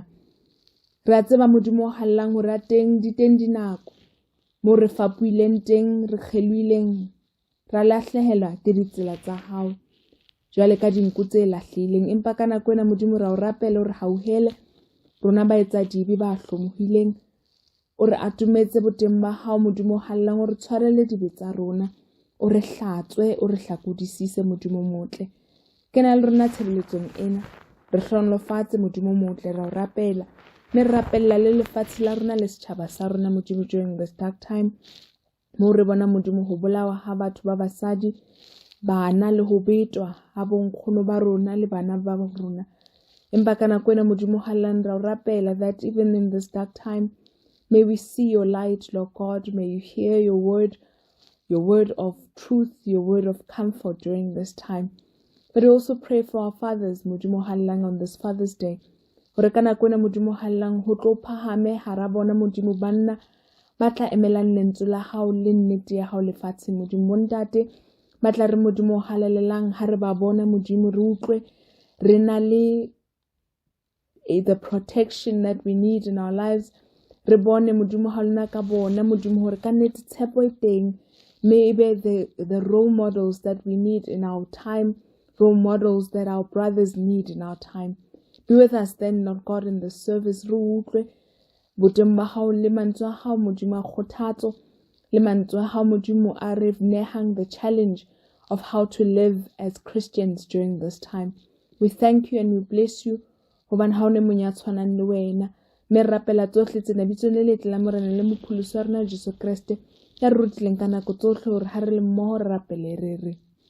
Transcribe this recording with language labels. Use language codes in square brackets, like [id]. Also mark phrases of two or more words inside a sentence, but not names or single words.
[st] Re a tseba Modimo hallang hore a teng dinako mo re fapuileng teng, re kgeluileng, ra lahlehelwa ke ditsela tsa hao jwale ka dinku tse lahlehileng, empa ka nako ena Modimo ra o rapela o re hauhele rona ba etsa dibe ba hlomohileng, o re atumetse boteng ba hao Modimo hallang, o re tshwarele dibe tsa rona, o re hlatswe, o re hlakudisise Modimo motle. Kena le rona tshebeletsong ena, re hlonolofatse Modimo motle, ra o rapela, ne re rapella le lefatshe la rona le setjhaba sa rona Modimo [en] during this dark time, [st] mo re bona Modimo ho bolawa ha batho ba basadi, bana le ho betwa ha bonkgono ba rona le bana ba rona. Empa ka nako ena Modimo hallang ra o rapela [en] that even in this dark time, may we see your light, Lord God, may you hear your word of truth, your word of comfort during this time. But we also pray for our fathers, [st] Modimo hallang, [en] on this Father's Day. [st] Hore ka nako ena Modimo hallang ho tlo phahame hara bona Modimo banna ba tla emelang lentswe la hao le nnete ya hao lefatsheng Modimo. Bontate ba tla re Modimo halalelang ha re ba bona Modimo, re utlwe re na le [en] the protection that we need in our lives. [st] Re bone Modimo ha lona ka bona Modimo hore ka nnete tshepo e teng, [en] maybe the role models that we need in our time, role models that our brothers need in our time. Be with us then, Lord God, in the service. [st] Re utlwe boteng ba hao le mantswe a hao Modimo a kgothatso, le mantswe a hao Modimo a re nehang [en] the challenge of how to live as Christians during this time. We thank you and we bless you [st] hobane ha o ne mong ya tshwanang le wena. Me rapela tsohle tsena bitso le letle la morena le mopholosi wa rona Jesu Kriste ya re rutileng ka nako tsohle hore ha re le mmoho re rapele re re